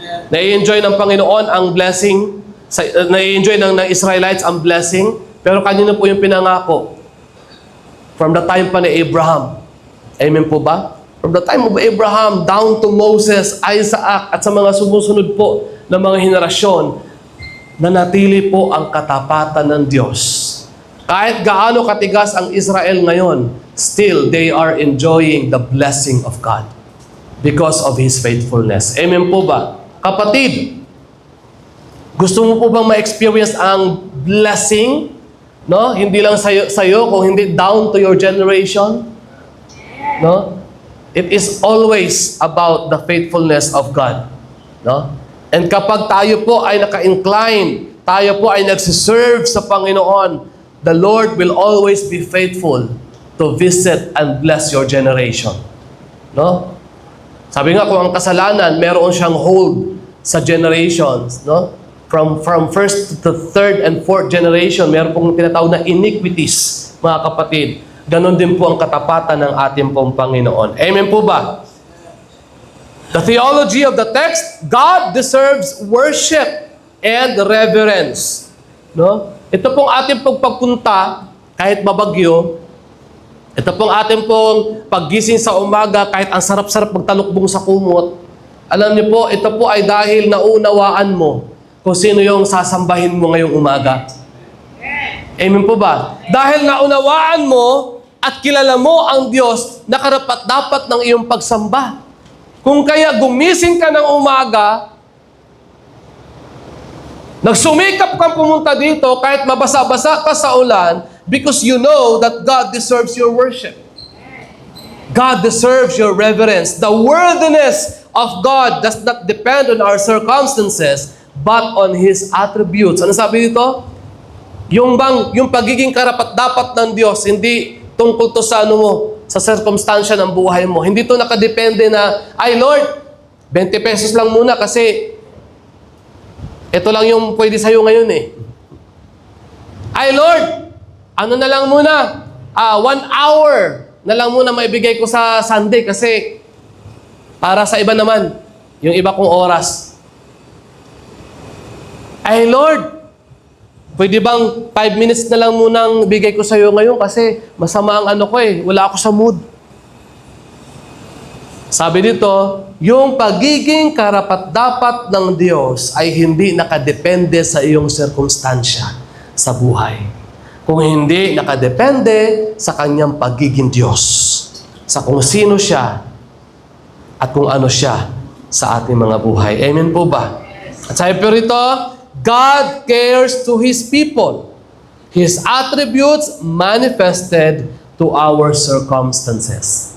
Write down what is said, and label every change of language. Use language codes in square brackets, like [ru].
[tl] Nai-enjoy ng Panginoon ang blessing, nai-enjoy ng Israelites ang blessing, pero kanino po yung pinangako? [en] From the time [tl] pa ni Abraham. Amen po ba? [en] From the time of Abraham down to Moses, [tl] Isaac, at sa mga sumusunod po na mga henerasyon, nanatili po ang katapatan ng Diyos. Kahit gaano katigas ang Israel ngayon, [en] still they are enjoying the blessing of God because of His faithfulness. [tl] Amen po ba? Kapatid, gusto mo po bang ma-experience ang blessing? No? Hindi lang sa'yo, kung hindi [en] down to your generation. [tl] No? [en] It is always about the faithfulness of God. No? [tl] And kapag tayo po ay naka-incline, tayo po ay nagsiserve sa Panginoon, [en] the Lord will always be faithful to visit and bless your generation. No? [tl] Sabi nga, kung ang kasalanan, meron siyang hold sa generations, no? [en] From first to third and fourth generation, [tl] meron pong tinatawag na iniquities, mga kapatid. Ganon din po ang katapatan ng ating pong Panginoon. Amen po ba? [en] The theology of the text, God deserves worship and reverence. No? [tl] Ito pong ating pagpunta, kahit mabagyo, ito pong ating pong paggising sa umaga, kahit ang sarap-sarap magtalukbong sa kumot, alam niyo po, ito po ay dahil naunawaan mo kung sino yung sasambahin mo ngayong umaga. Amen po ba? Dahil naunawaan mo at kilala mo ang Diyos na karapat-dapat ng iyong pagsamba. Kung kaya gumising ka ng umaga, nagsumikap kang pumunta dito kahit mabasa-basa ka sa ulan [en] because you know that God deserves your worship. God deserves your reverence. The worthiness of God does not depend on our circumstances but on His attributes. [tl] Ano sabi dito? Yung pagiging karapat-dapat ng Diyos, hindi tungkol to sa sa circumstansya ng buhay mo. Hindi to nakadepende na, ay Lord, 20 pesos lang muna kasi ito lang yung pwede sa'yo ngayon eh. Ay Lord, ano na lang muna, 1 hour na lang muna maibigay ko sa Sunday kasi para sa iba naman, yung iba kong oras. Ay Lord, pwede bang 5 minutes na lang munang bigay ko sa iyo ngayon kasi masama ang ano ko eh, wala ako sa mood. Sabi dito, yung pagiging karapat-dapat ng Diyos ay hindi nakadepende sa iyong sirkumstansya sa buhay. Kung hindi nakadepende sa kanyang pagiging Diyos, sa kung sino siya at kung ano siya sa ating mga buhay. Amen po ba? At sabi po rito, [en] God cares to His people. His attributes manifested to our circumstances.